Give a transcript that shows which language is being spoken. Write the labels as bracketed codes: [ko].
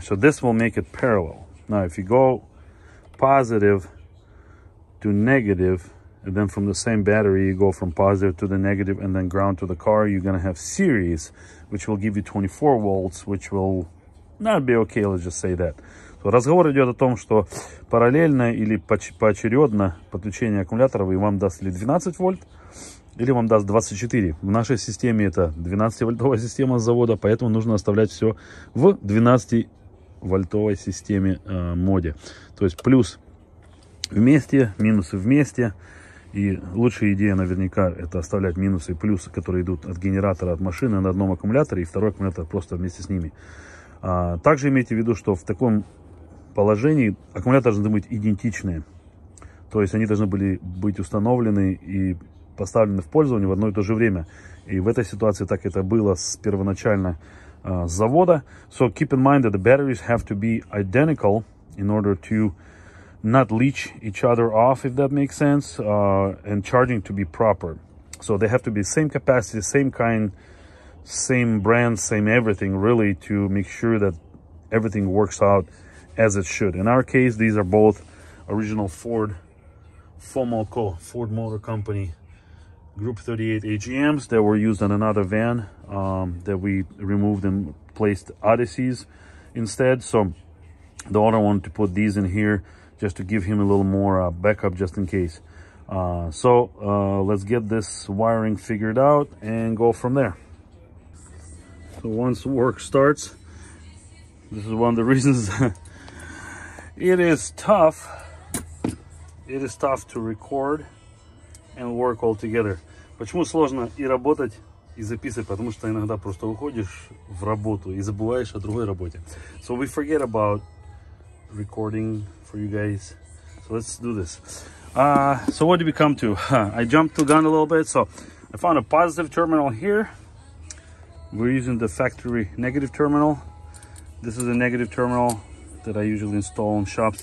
[en] So this will make it parallel. Now if you go positive to negative, and then from the same battery you go from positive to the negative and then ground to the car, you're going to have series, which will give you 24 volts, which will not be okay, let's just say that. [ru] So разговор идет о том, что параллельно или поочередно подключение аккумуляторов и вам даст или 12 вольт, или вам даст 24. В нашей системе это 12-вольтовая система с завода, поэтому нужно оставлять все в 12-вольтовой системе моде. То есть плюс вместе, минусы вместе. И лучшая идея наверняка это оставлять минусы и плюсы, которые идут от генератора, от машины на одном аккумуляторе, и второй аккумулятор просто вместе с ними. Также имейте в виду, что в таком положении аккумуляторы должны быть идентичные. То есть они должны были быть установлены и поставлены в пользование в одно и то же время. И в этой ситуации так это было с первоначально с завода. [en] So keep in mind that the batteries have to be identical in order to not leach each other off, if that makes sense, and charging to be proper. So they have to be same capacity, same kind, same brand, same everything, really, to make sure that everything works out as it should. In our case, these are both original Ford Fomalco, Ford Motor Company Group 38 AGMs that were used on another van that we removed and placed Odysseys instead. So the owner wanted to put these in here just to give him a little more backup just in case. Let's get this wiring figured out and go from there. So once work starts, this is one of the reasons it is tough to record and work all together. [ru] Почему сложно и работать, и записывать? Потому что иногда просто уходишь в работу и забываешь о другой работе. [en] So we forget about recording for you guys. So let's do this. So what did we come to? I jumped the gun a little bit. So I found a positive terminal here. We're using the factory negative terminal. This is a negative terminal that I usually install in shops.